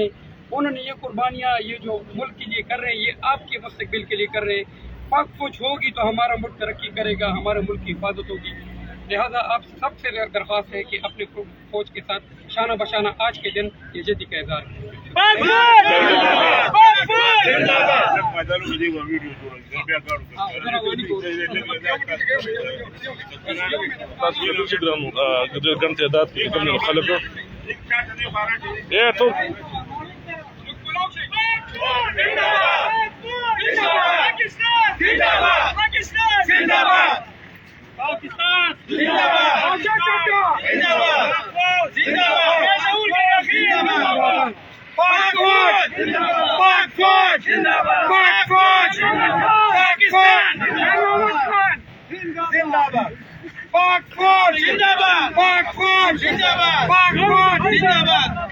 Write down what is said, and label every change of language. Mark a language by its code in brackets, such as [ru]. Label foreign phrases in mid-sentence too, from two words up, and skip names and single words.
[ur] انہوں نے یہ قربانیاں یہ جو ملک کے لیے کر رہے ہیں یہ آپ کے مستقبل کے لیے کر رہے ہیں. پاک فوج ہوگی تو ہمارا ملک ترقی کرے گا، ہمارے ملک کی حفاظت ہوگی. لہذا آپ سب سے درخواست ہے کہ اپنے فوج کے ساتھ شانہ بشانہ آج کے دن یکجہتی کا اظہار کریں. [ps] ګڼ تعداد کې کوم خلک تو [ur] پاکستان زندہ باد، پاک فوج، پاک فوج، پاک فوج، پاکستان زندہ باد، پاک فوج زندہ باد، پاک فوج زندہ باد، پاک فوج زندہ باد.